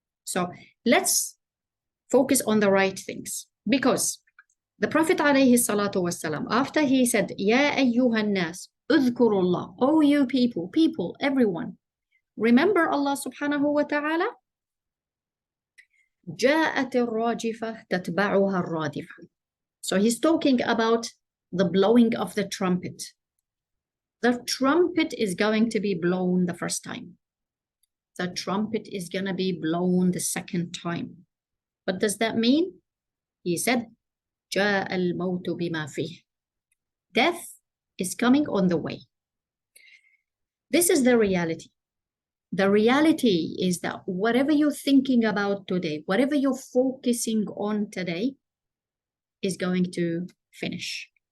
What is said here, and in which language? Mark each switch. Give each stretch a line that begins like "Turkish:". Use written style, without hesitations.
English: So let's focus on the right things, because the Prophet alayhi salatu wasalam, after he said,
Arabic: Ya ayyuhan nas, udhkurullah,
English: oh you people, everyone, remember Allah subhanahu wa ta'ala.
Arabic: جاءت الراجفة تتبعها الرادفة.
English: So he's talking about the blowing of the trumpet. The trumpet is going to be blown the first time. The trumpet is going to be blown the second time. What does that mean? He said,
Arabic: جاء الموت بما فيه.
English: Death is coming on the way. This is the reality. The reality is that whatever you're thinking about today, whatever you're focusing on today, is going to finish.